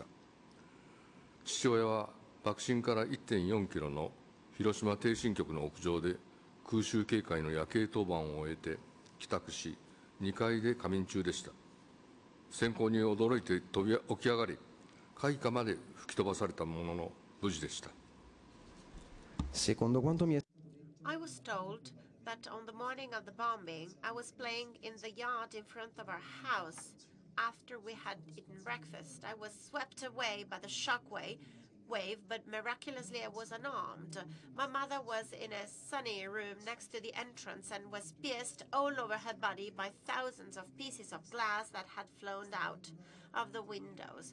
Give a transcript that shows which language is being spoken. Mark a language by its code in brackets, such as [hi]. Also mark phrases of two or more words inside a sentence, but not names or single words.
[ja] 父親は爆心から 1.4 キロの広島逓信局の屋上で空襲警戒の夜景当番を終えて帰宅し、2階で仮眠中でした。閃光に驚いて起き上がり、階下まで吹き飛ばされたものの無事でした。 [it] Secondo quanto mi è [en] I was told that on the morning of the bombing, I was playing in the yard in front of our house. After we had eaten breakfast, I was swept away by the shockwave, but miraculously I was unarmed. My mother was in a sunny room next to the entrance and was pierced all over her body by thousands of pieces of glass that had flown out of the windows.